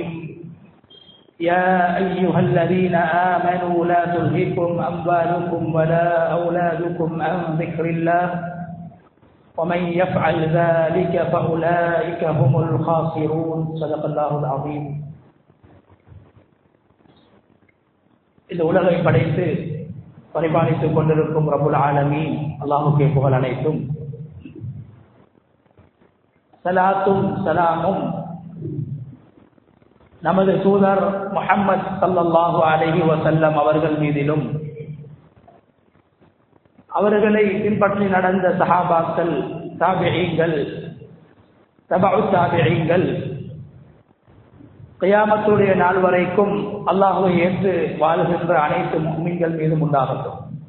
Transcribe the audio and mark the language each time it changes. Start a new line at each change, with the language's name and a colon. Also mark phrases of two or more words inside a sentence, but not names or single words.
Arabic: يا أيها الذين آمنوا لا تلهكم أموالكم ولا أولادكم عن ذكر الله ومن يفعل ذلك فأولئك هم الخاسرون. صدق الله العظيم.
Tamil: இந்த உலகை படைத்து பரிபாலித்துக் கொண்டிருக்கும்
Arabic: رب العالمين
Tamil: அல்லாஹ்வுக்கே புகழ் அனைத்தும். ஸலாத்தும் ஸலாமும் நமது தூதர் முஹம்மது
Arabic: صلى الله عليه وسلم
Tamil: அவர்கள் மீதிலும், அவர்களை பின்பற்றி நடந்த சஹாபாக்கள், தாபிஈன்கள், தபஉ தாபிஈன்கள், கியாமத்துடைய நாள் வரைக்கும் அல்லாஹ்வை ஏற்று வாழ்கின்ற அனைத்து முஃமின்கள் மீதும் உண்டாகட்டும்.